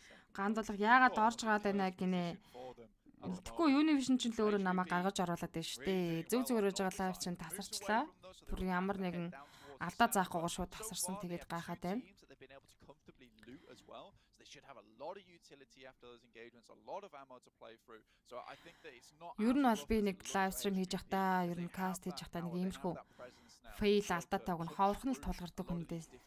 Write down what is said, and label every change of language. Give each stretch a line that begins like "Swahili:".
Mongolian: Гандуулга яагаад орж гаад байна гинэ. Тэгэхгүй Univision ч л өөрөө намайг гаргаж оруулаад байна штэ. Зөв зөвөрөж байгаа лайв чинь тасарчлаа. Бүр ямар нэгэн алдаа заахгүйгээр шууд тасарсан. Тэгээд гайхаад байна.
English: Should have a lot of utility after those engagements, a lot of ammo to play through. So I think that it's not.
Mongolian: Ер нь бол би нэг live stream хийж явахдаа, ер нь cast хийж явахдаа нэг иймэрхүү fail алдаатай гон ховорхон л тулгардаг хүндээ.